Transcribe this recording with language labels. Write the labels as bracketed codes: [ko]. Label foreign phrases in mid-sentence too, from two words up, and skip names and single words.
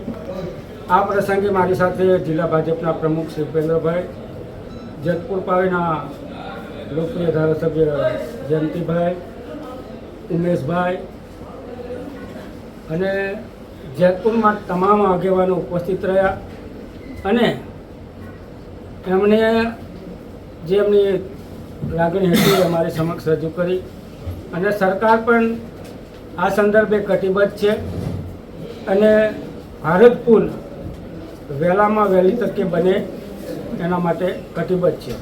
[gu] આ પ્રસંગે મારી સાથે જિલ્લા ભાજપના પ્રમુખ શ્રી ઉપેન્દ્રભાઈ, જેતપુર પાવીના લોકપ્રિય ધારાસભ્ય જયંતીભાઈ, ઉમેશભાઈ અને જેતપુરમાં તમામ આગેવાનો ઉપસ્થિત રહ્યા અને એમણે જે એમની લાગણી હતી અમારી સમક્ષ રજૂ કરી અને સરકાર પણ આ સંદર્ભે કટિબદ્ધ છે અને ભારત પુલ વહેલામાં વહેલી તકે બને એના માટે કટિબદ્ધ છે।